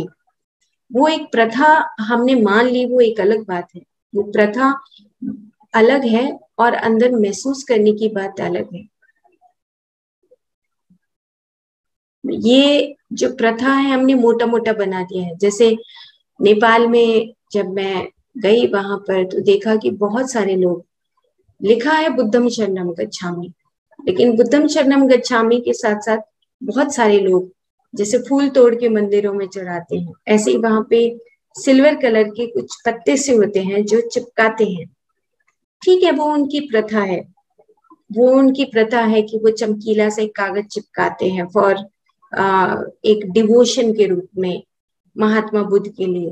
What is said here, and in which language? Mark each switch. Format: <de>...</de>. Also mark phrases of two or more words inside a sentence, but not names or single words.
<hi>वो एक प्रथा हमने मान ली, वो एक अलग बात है, वो प्रथा अलग है और अंदर महसूस करने की बात अलग है। ये जो प्रथा है हमने मोटा मोटा बना दिया है। जैसे नेपाल में जब मैं गई वहां पर, तो देखा कि बहुत सारे लोग, लिखा है</hi> <pi>बुद्धम शरणम गच्छामि,</pi> <hi>लेकिन</hi> <pi>बुद्धम शरणम गच्छामि</pi> <hi>के साथ साथ बहुत सारे लोग जैसे फूल तोड़ के मंदिरों में चढ़ाते हैं, ऐसे ही वहां पे</hi> <en>silver colour</en> <hi>के कुछ पत्ते से होते हैं जो चिपकाते हैं। ठीक है, वो उनकी प्रथा है, वो उनकी प्रथा है कि वो चमकीला से कागज चिपकाते हैं फॉर एक डिवोशन के रूप में महात्मा बुद्ध के लिए।</hi>